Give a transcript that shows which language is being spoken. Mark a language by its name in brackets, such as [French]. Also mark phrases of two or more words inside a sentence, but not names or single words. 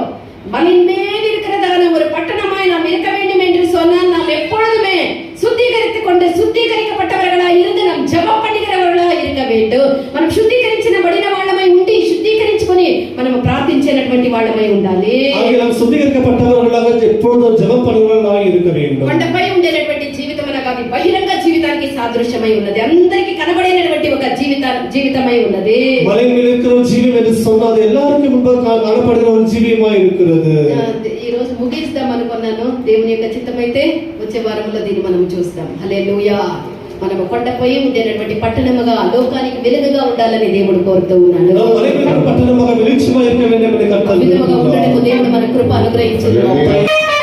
[Tamil] மலையின் மேல் இருக்கிறதான ஒரு பட்டணமாய் நாம் இருக்க வேண்டும் என்று சொன்னால் நாம் எப்பொழுதுமே சுத்திகரிக்கப்பட்டவர்களா இருந்து நாம் ஜெபம் பண்ணுகிறவர்களா இருக்க வேண்டும். [Telugu] మనం శుద్ధీకరించబడిన వాళ్ళమై ఉండి శుద్ధీకరించుకొని మనం ప్రార్థించేటువంటి వాళ్ళమై ఉండాలి. [Tamil] நாம் சுத்திகரிக்கப்பட்டவர்களாக எப்பொழுதும் ஜெபம் பண்ணுகிறவர்களாக இருக்க வேண்டும். [Telugu] కొండపై ఉండేటువంటి జీవితం అనగా అది బహిరంగ జీవితానికి సాదృశ్యమై ఉన్నది. అందరికీ కనబడేటువంటి ఒక జీవితమై ఉన్నది. [Tamil] மலையின் மேல் இருக்கிற జీవం என்று சொன்னால் எல்லாருக்கும் முன்பாக காணப்படுகிற ஒரு జీవితமாய் இருக்கிறது. [Telugu] ఈ రోజు ముగిస్తాం అనుకున్నాను. దేవుని యొక్క చిత్తమైతే వచ్చే వారంలో దీన్ని మనం చూస్తాం. హల్లెలూయా. మనము కొండపై ఉండేటువంటి పట్టణముగా లోకానికి వెలుగుగా ఉండాలని దేవుడు కోరుతూ ఉన్నాడు. పట్టణముగా వెలుగుగా [Tamil] இருக்க வேண்டும் என்று கர்த்தர் [Telugu] దేవుడు మన కృప అనుగ్రహించారు.